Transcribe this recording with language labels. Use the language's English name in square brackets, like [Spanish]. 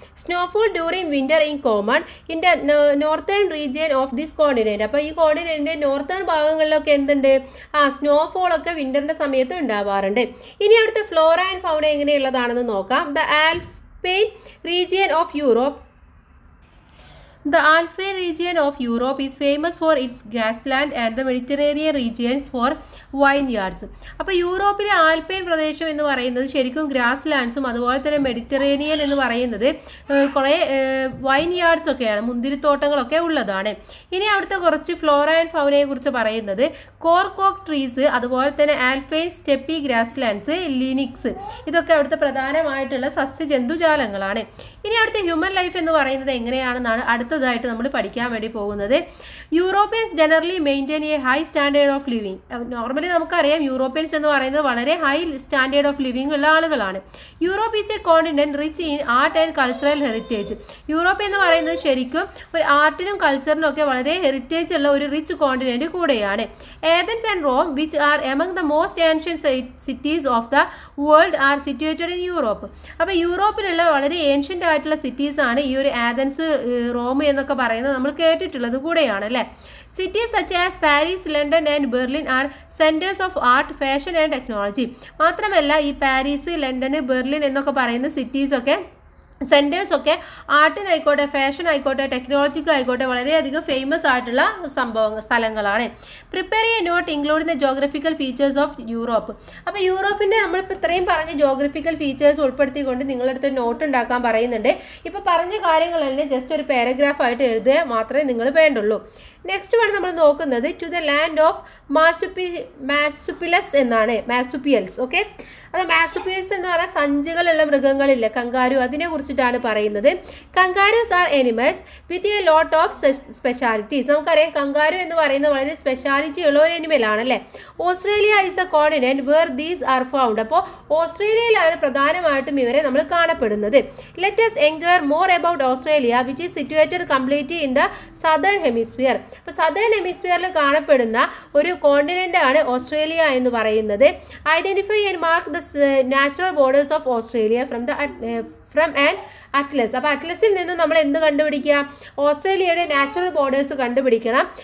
[English] Snowfall during winter in common in the northern region of this continent. [Malayalam] അപ്പോൾ ഈ കോണ്ടിനെൻറ്റിൻ്റെ northern ഭാഗങ്ങളിലൊക്കെ എന്തുണ്ട്? സ്നോഫോളൊക്കെ വിൻ്ററിൻ്റെ സമയത്ത് ഉണ്ടാവാറുണ്ട്. ഇനി അവിടുത്തെ ഫ്ലോറ ആൻഡ് ഫൗണ എങ്ങനെയുള്ളതാണെന്ന് നോക്കാം. [English] The alpine region of Europe. The Alpine region of Europe is famous for its grassland and the Mediterranean regions for vineyards. [Malayalam] അപ്പോൾ യൂറോപ്പിലെ ആൽപൈൻ പ്രദേശം എന്ന് പറയുന്നത് ശരിക്കും ഗ്രാസ് ലാൻഡ്സും അതുപോലെ തന്നെ മെഡിറ്ററേനിയൻ എന്ന് പറയുന്നത് കുറേ വൈൻയാർഡ്സ് ഒക്കെയാണ്, മുന്തിരിത്തോട്ടങ്ങളൊക്കെ ഉള്ളതാണ്. ഇനി അവിടുത്തെ കുറച്ച് ഫ്ലോറ ആൻഡ് ഫൗനയെ കുറിച്ച് പറയുന്നത് കോർക്കോക്ക് ട്രീസ്, അതുപോലെ തന്നെ ആൽപൈൻ സ്റ്റെപ്പി ഗ്രാസ് ലാൻഡ്സ്, ലിനിക്സ്, ഇതൊക്കെ അവിടുത്തെ പ്രധാനമായിട്ടുള്ള സസ്യജന്തുജാലങ്ങളാണ്. ഇനി അവിടുത്തെ ഹ്യൂമൻ ലൈഫ് എന്ന് പറയുന്നത് എങ്ങനെയാണെന്നാണ് അടുത്ത അടുത്തതായിട്ട് നമ്മൾ പഠിക്കാൻ വേണ്ടി പോകുന്നത്. [English] Europeans generally maintain a high standard of living. [Malayalam] Normally നമുക്കറിയാം യൂറോപ്യൻസ് എന്ന് പറയുന്നത് വളരെ ഹൈ സ്റ്റാൻഡേർഡ് ഓഫ് ലിവിങ് ഉള്ള ആളുകളാണ്. [English] Europe is a continent rich in art and cultural heritage. [Malayalam] Europe എന്ന് പറയുന്നത് ശരിക്കും ഒരു ആർട്ടിനും കൾച്ചറിനും ഒക്കെ വളരെ ഹെറിറ്റേജ് ഉള്ള ഒരു റിച്ച് കോണ്ടിനെന്റ് കൂടെയാണ്. [English] Athens and Rome which are among the most ancient cities of the world are situated in Europe. [Malayalam] അപ്പോൾ യൂറോപ്പിലുള്ള വളരെ ഏൻഷ്യൻ്റ് ആയിട്ടുള്ള സിറ്റീസ് ആണ് ഈ ഒരു ആഥൻസ്, റോം എന്നൊക്കെ പറയുന്നത് നമ്മൾ കേട്ടിട്ടുള്ളത് കൂടെയാണ് അല്ലേ. [English] Cities such as Paris, London and Berlin are centers of art, fashion and technology. [Malayalam] മാത്രമല്ല ഈ പാരീസ്, ലണ്ടൻ, ബെർലിൻ എന്നൊക്കെ പറയുന്ന സിറ്റീസൊക്കെ സെൻറ്റേഴ്സൊക്കെ ആർട്ടിനായിക്കോട്ടെ, ഫാഷൻ ആയിക്കോട്ടെ, ടെക്നോളജിക്ക് ആയിക്കോട്ടെ വളരെയധികം ഫേമസ് ആയിട്ടുള്ള സ്ഥലങ്ങളാണ്. [English] Prepare a note including the geographical features of Europe. [Malayalam] അപ്പോൾ യൂറോപ്പിൻ്റെ നമ്മളിപ്പോൾ ഇത്രയും പറഞ്ഞ ജോഗ്രഫിക്കൽ ഫീച്ചേഴ്സ് ഉൾപ്പെടുത്തിക്കൊണ്ട് നിങ്ങളടുത്ത് നോട്ട് ഉണ്ടാക്കാൻ പറയുന്നുണ്ട്. ഇപ്പോൾ പറഞ്ഞ കാര്യങ്ങളെല്ലാം ജസ്റ്റ് ഒരു പാരഗ്രാഫായിട്ട് എഴുതുക മാത്രമേ നിങ്ങൾ വേണ്ടുള്ളൂ. നെക്സ്റ്റ് ആണ് നമ്മൾ നോക്കുന്നത് [English] to the land of marsupials [Malayalam] എന്നാണ്. മാർസുപ്പിയൽസ്. ഓക്കെ, അത് മാർസുപ്പിയൽസ് എന്ന് പറഞ്ഞാൽ സഞ്ചികളുള്ള മൃഗങ്ങളില്ല, കങ്കാരു, അതിനെ കുറിച്ചിട്ടാണ് പറയുന്നത്. [English] Kangaroos are animals with a lot of specialities. [Malayalam] നമുക്കറിയാം കങ്കാരു എന്ന് പറയുന്നത് വളരെ സ്പെഷ്യാലിറ്റി ഉള്ള ഒരു എനിമൽ ആണല്ലേ. [English] Australia is the continent where these are found. [Malayalam] അപ്പോൾ ഓസ്ട്രേലിയയിലാണ് പ്രധാനമായിട്ടും ഇവരെ നമ്മൾ കാണപ്പെടുന്നത്. [English] Let us enquire more about Australia which is situated completely in the southern hemisphere. [Malayalam] അപ്പോൾ സദേൺ ഹെമിസ്ഫിയറിൽ കാണപ്പെടുന്ന ഒരു കോണ്ടിനെൻ്റ് ആണ് ഓസ്ട്രേലിയ എന്ന് പറയുന്നത്. [English] Identify and mark the natural borders of Australia from an atlas. [Malayalam] അപ്പോൾ അറ്റ്ലസിൽ നിന്ന് നമ്മൾ എന്ത് കണ്ടുപിടിക്കുക? ഓസ്ട്രേലിയയുടെ നാച്ചുറൽ ബോർഡേഴ്സ് കണ്ടുപിടിക്കണം.